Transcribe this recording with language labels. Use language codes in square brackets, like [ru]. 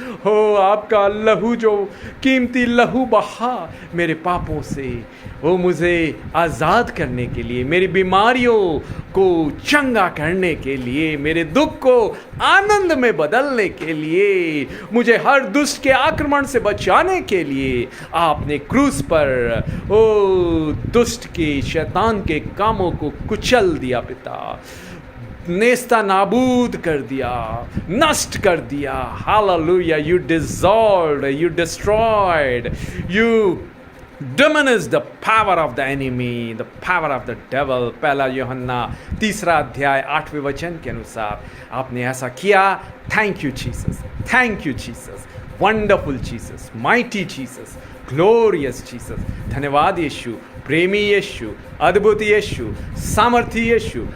[hi] हो आपका लहू, जो कीमती लहू बहा मेरे पापों से, वो मुझे आज़ाद करने के लिए, मेरी बीमारियों को चंगा करने के लिए, मेरे दुख को आनंद में बदलने के लिए, मुझे हर दुष्ट के आक्रमण से बचाने के लिए आपने क्रूस पर ओ दुष्ट के, शैतान के कामों को कुचल दिया पिता, नेस्ता नाबूद कर दिया, नष्ट कर दिया। Hallelujah. [en] You dissolved, you destroyed, you diminished the power of the enemy, the power of the devil। [hi] पहला यूहन्ना 3 अध्याय 8वें वचन के अनुसार आपने ऐसा किया। [en] Thank you Jesus, thank you Jesus, wonderful Jesus, mighty Jesus, glorious Jesus. [hi] धन्यवाद यीशु, प्रेमी यीशु, अद्भुत यीशु, सामर्थी यीशु।